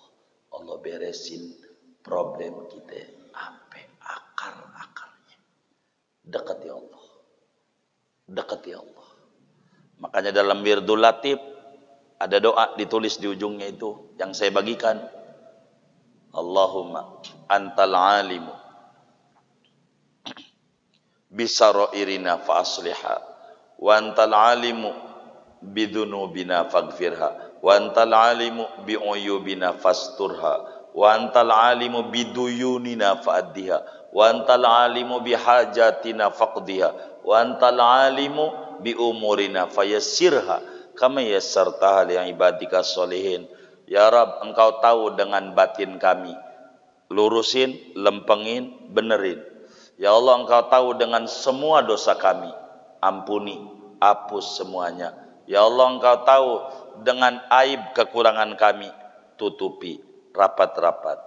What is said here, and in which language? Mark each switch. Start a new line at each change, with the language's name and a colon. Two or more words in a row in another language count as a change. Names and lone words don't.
Indonesian: Allah beresin problem kita sampai akar-akarnya. Dekati Allah. Dekati Allah. Makanya dalam Wirdul Latif ada doa ditulis di ujungnya itu yang saya bagikan.
Arabic: اللهم أنت العالم بسرائرنا فأصلحها وأنت العالم بذنوبنا فاغفرها وأنت العالم بعيوبنا فاسترها وأنت العالم بديوننا فأدها وأنت العالم بحاجاتنا فاقضها وأنت العالم بأمورنا فيسرها كما يسرتها لعبادك الصالحين. يا رب,
Indonesian: engkau tahu dengan batin kami, lurusin, lempengin, benerin.
Arabic: يا الله,
Indonesian: engkau tahu dengan semua dosa kami, ampuni, hapus semuanya.
Arabic: يا الله,
Indonesian: engkau tahu dengan aib kekurangan kami, tutupi rapat-rapat.